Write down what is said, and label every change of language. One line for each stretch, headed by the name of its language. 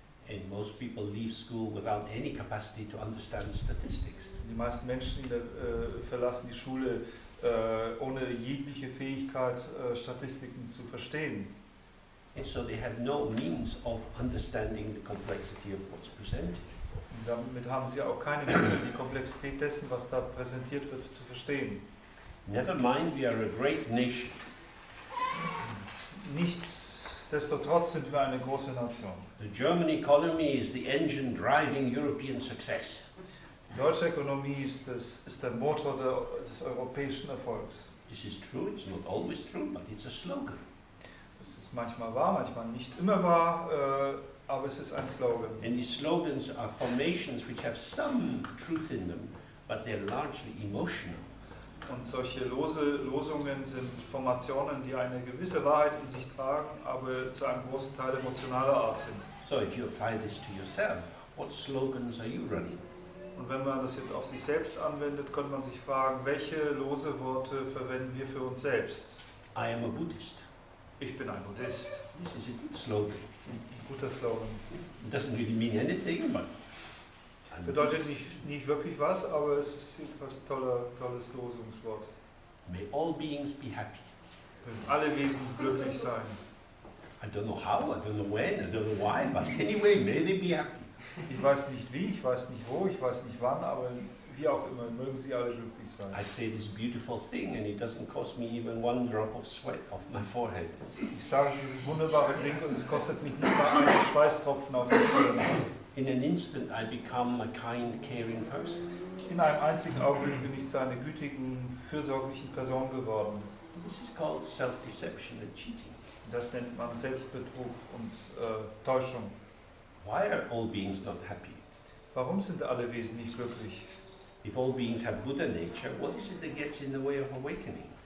English: And most people leave school without any capacity to understand statistics.
German: Die meisten Menschen verlassen die Schule ohne jegliche Fähigkeit, Statistiken zu verstehen.
English: And so they have no means of understanding the complexity of what's presented.
German: Und damit haben sie auch keine Mittel, die Komplexität dessen, was da präsentiert wird, zu verstehen.
English: Never mind, we are a great nation.
German: Nichtsdestotrotz sind wir eine große Nation.
English: The German economy is the engine driving European success.
German: Die deutsche Ökonomie ist der Motor des europäischen Erfolgs.
English: This is true, it's not always true, but it's a slogan.
German: Das ist manchmal wahr, manchmal nicht immer wahr, aber es ist ein Slogan.
English: And these slogans are formations which have some truth in them, but they're largely emotional.
German: Und solche Losungen sind Formationen, die eine gewisse Wahrheit in sich tragen, aber zu einem großen Teil emotionaler Art sind.
English: So if you apply this to yourself, what slogans are you running?
German: Und wenn man das jetzt auf sich selbst anwendet, könnte man sich fragen, welche lose Worte verwenden wir für uns selbst?
English: I am a Buddhist.
German: Ich bin ein Buddhist.
English: This is a good slogan.
German: Ein guter Slogan.
English: It doesn't really mean anything, but
German: Bedeutet nicht wirklich was, aber es ist etwas tolles Losungswort.
English: may all beings be happy.
German: Mögen alle Wesen glücklich sein.
English: I don't know how, I don't know when, I don't know why, but anyway, may they be happy.
German: Ich weiß nicht wie, ich weiß nicht wo, ich weiß nicht wann, aber wie auch immer, mögen sie alle glücklich sein.
English: I say this beautiful thing and it doesn't cost me even one drop of sweat off my forehead.
German: Ich sage dieses wunderbare Ding und es kostet mich nicht mal einen Schweißtropfen auf der Stirn.
English: In an instant I become a kind, caring person.
German: In einem einzigen Augenblick bin ich zu einer gütigen, fürsorglichen Person geworden.
English: This is called self-deception and cheating.
German: Das nennt man Selbstbetrug und Täuschung.
English: Why are all beings not happy?
German: Warum sind alle Wesen nicht glücklich?
English: If all beings have Buddha nature, what is it that gets in the way of awakening?